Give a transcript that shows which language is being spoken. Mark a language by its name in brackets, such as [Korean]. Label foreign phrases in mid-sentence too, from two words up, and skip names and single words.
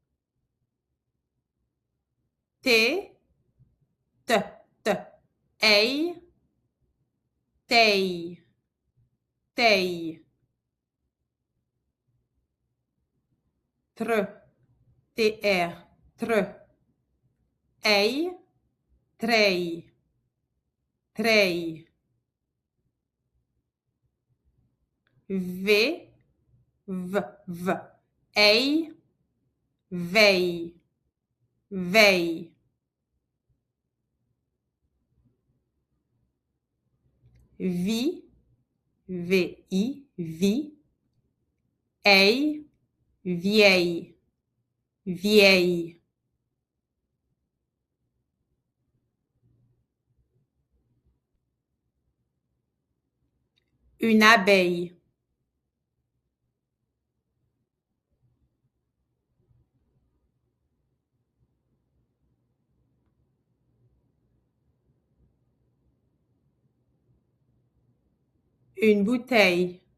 [Romanian] T, t, t. Ei, tei, tei. Tr, tr, tr. Ei, trei, trei. V, v, v. Ei, vei, vei. Vi, vi, vi. Ei, viei, viei. [French] Une abeille. Une bouteille.